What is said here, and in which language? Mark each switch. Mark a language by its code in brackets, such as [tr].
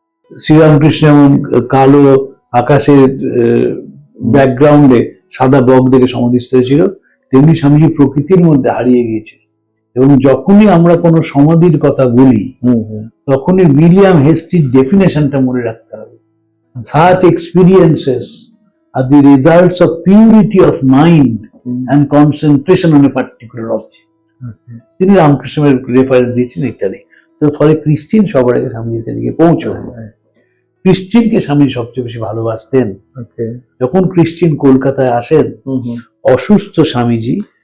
[bn] শ্রীরামকৃষ্ণ এমন কালো আকাশের ব্যাকগ্রাউন্ডে সাদা বক দেখে সমাধিস্থ হয়েছিল, তেমনি স্বামীজি প্রকৃতির মধ্যে হারিয়ে গিয়েছিল। এবং যখনই আমরা কোনো সমাধির কথা বলি তখনই উইলিয়াম হেস্টির ডেফিনেশনটা মনে রাখতে হবে। [en] Such experiences are the results of purity of mind and concentration on a particular object. [bn] তিনি রামকৃষ্ণের রেফারেন্স দিয়েছেন ইত্যাদি। তো ফলে ক্রিশ্চিন সবার আগে স্বামীজির কাছে গিয়ে পৌঁছয়। ক্রিশ্চিনকে স্বামী সবচেয়ে বেশি ভালোবাসতেন। যখন ক্রিশ্চিন কলকাতায় আসেন, অসুস্থ স্বামীজি,